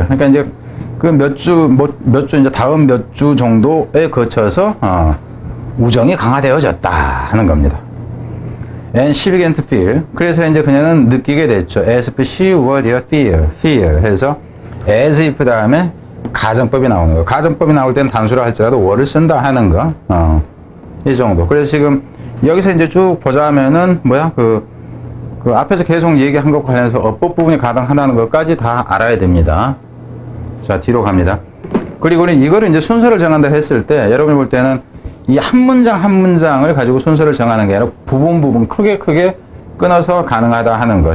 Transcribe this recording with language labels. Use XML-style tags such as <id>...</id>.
<ko>그러니까 이제 그 몇 주 이제 다음 몇 주 정도에 거쳐서 우정이 강화되어졌다 하는 겁니다.</ko> <en>And she began to feel.</en> <ko>그래서 이제 그녀는 느끼게 됐죠.</ko> <en>As if she were there here</en> <ko>해서</ko> <en>as if</en> <ko>다음에 가정법이 나오는 거. 가정법이 나올 때는 단수라 할지라도 were를 쓴다 하는 거. 이 정도. 그래서 지금 여기서 이제 쭉 보자면은 그 앞에서 계속 얘기한 것 관련해서 어법 부분이 가능하다는 것까지 다 알아야 됩니다. 자, 뒤로 갑니다. 그리고 이거를 이제 순서를 정한다 했을 때 여러분이 볼 때는 이 한 문장 한 문장을 가지고 순서를 정하는 게 아니라 부분 크게 끊어서 가능하다 하는 거.</ko>